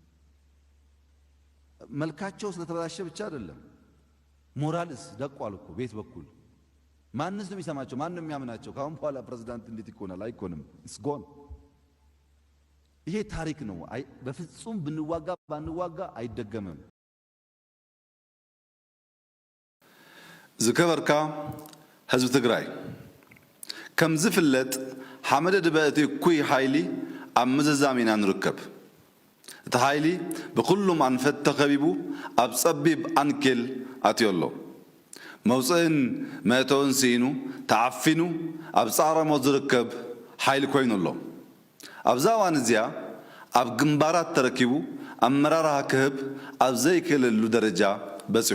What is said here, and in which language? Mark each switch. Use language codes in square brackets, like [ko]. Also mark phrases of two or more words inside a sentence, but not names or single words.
[am] መልካቸው ስለተበላሸ ብቻ አይደለም፣ ሞራልስ ደቋል እኮ ቤት በኩል ማንስ ነው የሚሰማቸው? ማን ነው የሚያምናቸው? ካሁን በኋላ ፕሬዝዳንት እንዴት ይኮናል? አይኮንም። እስጎን ይሄ ታሪክ ነው። በፍጹም ብንዋጋ ባንዋጋ አይደገምም። [ti] ዝከበርካ ህዝብ ትግራይ ከም ዝፍለጥ ሓመደ ድበእቲ እኩይ ሓይሊ ኣብ ምዝዛም ኢና ንርከብ። እቲ ሓይሊ ብኩሉም ኣንፈት ተኸቢቡ ኣብ ጸቢብ ኣንኬል ኣትዮ ኣሎ። መውፅእን መእተውን ስኢኑ ተዓፊኑ ኣብ ጻዕረሞ ዝርከብ ሓይሊ ኮይኑ ኣሎ። ኣብዛ እዋን እዚኣ ኣብ ግንባራት ተረኪቡ ኣመራርሓ ክህብ ኣብ ዘይክእለሉ ደረጃ በፂሑ